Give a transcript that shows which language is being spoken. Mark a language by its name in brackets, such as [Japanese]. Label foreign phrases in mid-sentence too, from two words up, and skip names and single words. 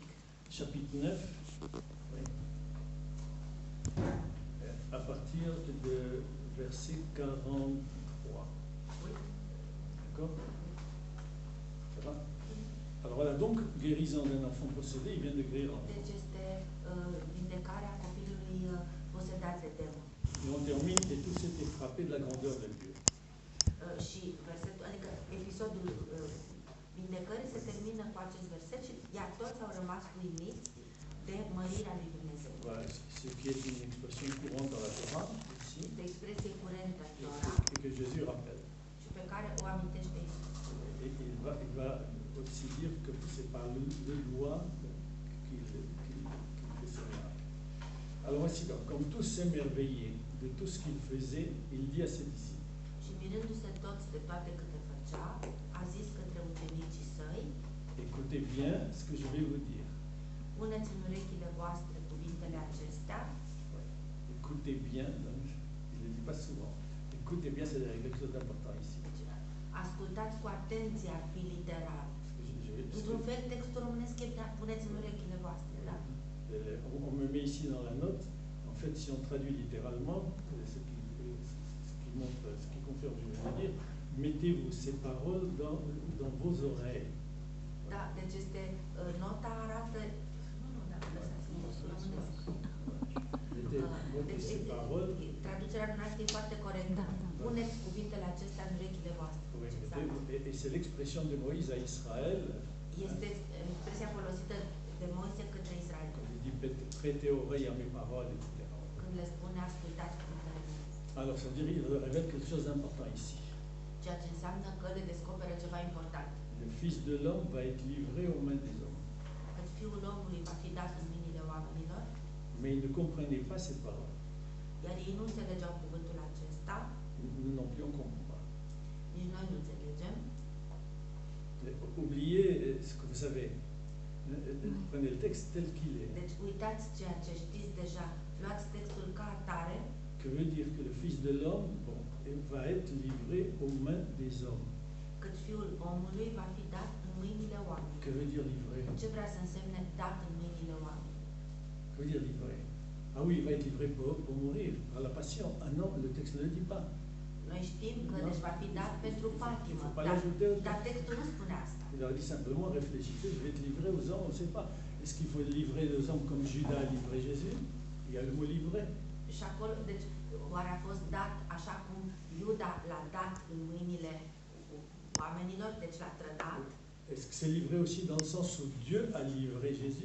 [French] chapitre 9, oui. À partir de verset 43. Oui. D'accord? Ça va? Alors voilà, donc, guérison d'un enfant possédé, il vient de guérir l'enfant. [Romanian] Deci este vindecarea copilului posedat de demon. [French] Et on termine, et tous étaient frappés de la grandeur de Dieu. [Romanian] Și versetul, adică episodul vindecării se termină cu acest verset și iar toți au rămas uimiți de mărirea lui Dumnezeu. [French] Voilà, ce qui est une expression courante dans la Torah, ici, [Romanian] Este o expresie curentă în Tora [French] et que Jésus rappelle. [Romanian] și pe care o amintește Iisus. [French] Et il va aussi dire que c'est par le doigt qu'il fait ce miracle. Alors voici, comme tous s'émerveillaient de tout ce qu'il faisait, il dit à ses disciples. [Romanian] Și mirându-se toți de toate câte făcea, a zis către ucenicii săi: [French] Écoutez bien ce que je vais vous dire. [Romanian] puneți în urechile voastre cuvintele acestea. [French] Écoutez bien, donc, il ne le dit pas souvent. Écoutez bien, c'est quelque chose d'important ici. [Romanian] Deci, ascultați cu atenție, ar fi literal. Într-un fel, textul românesc e puneți în urechile voastre, da? [French] On me met ici dans la note. En fait, si on traduit littéralement, ce qui confirme ce que je viens de dire, mettez-vous ces paroles dans vos oreilles. [Romanian] Da, deci este, nota arată, nu, dacă lăsați în textul românesc. [French] Mettez ces paroles. [Romanian] Traducerea noastră e foarte corectă. Puneți cuvintele acestea în urechile voastre. [French] Oui, [Romanian] Deci, exact. [French] et c'est l'expression de Moïse à Israël. [Romanian] Este expresia folosită de Moise către Israel. [French] Il dit prêtez oreille à mes paroles, etc. [Romanian] Când le spune ascultați cuvintele mele. [French] Alors, ça veut dire qu'il révèle quelque chose d'important ici. [Romanian] Ceea ce înseamnă că le descoperă ceva important. [French] Le Fils de l'homme va être livré aux mains des hommes. [Romanian] Că Fiul omului va fi dat în mâinile oamenilor, [French] Mais ils ne comprenaient pas ces paroles. [Romanian] iar ei nu înțelegeau cuvântul acesta, [French] Nous non plus, on ne comprend pas. [Romanian] nici noi nu înțelegem. [French] Oubliez ce que vous savez. Prenez le texte tel qu'il est. [Romanian] Deci uitați ceea ce știți deja, luați textul ca atare, [French] Que veut dire que le Fils de l'homme va être livré aux mains des hommes. [Romanian] cât Fiul omului va fi dat în mâinile oamenilor. [French] Que veut dire livré? [Romanian] Ce vrea să însemne dat în mâinile oamenilor? [French] Que veut dire livré? Ah oui, il va être livré pour mourir, par la passion. Ah non, le texte ne le dit pas. [Romanian] Noi știm că deci va fi dat pentru patimă, [French] Faut pas l'ajouter au [Romanian] dar [French] texte. [Romanian] textul nu spune asta. [French] Il leur dit simplement, réfléchissez, je vais être livré aux hommes, on ne sait pas. Est-ce qu'il faut livrer aux hommes comme Judas a livré Jésus? Il y a le mot livré. [Romanian] Și acolo, deci, oare a fost dat așa cum Iuda l-a dat în mâinile oamenilor, deci l-a trădat? [French] Est-ce que c'est livré aussi dans le sens où Dieu a livré Jésus?